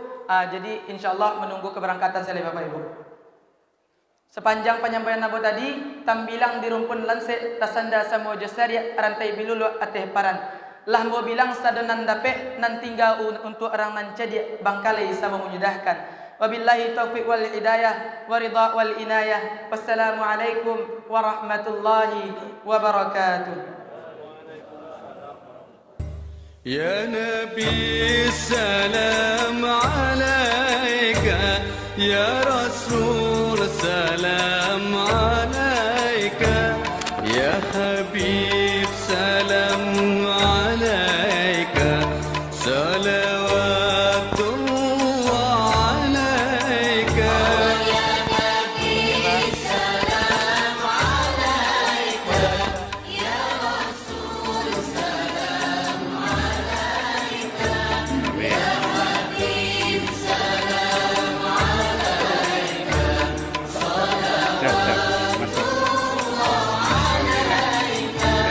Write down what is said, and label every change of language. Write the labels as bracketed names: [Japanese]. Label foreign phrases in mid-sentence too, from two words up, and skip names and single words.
[Indonesian] Jadi insyaallah menunggu keberangkatan saya Bapak Ibu. [Minangkabau] Sepanjang penyampaian ambo tadi, tambilang di rumpun lanse tasanda samo jasari rantai bilulu ateh paran. Lah ambo bilang sadonan dape nan tinggal untuk orang nan jadi bangkalai sama menyudahkan. [Arabic] وبالله التوفيق والهداية والرضا والعناية. والسلام عليكم ورحمة الله وبركاته. يا نبي سلام عليك يا رسول سلام عليك يا حبيب سلام عليك صلوات الله عليك يا نبي سلام عليك يا رسول سلام عليك يا حبيب سلام عليك صلوات الله عليك.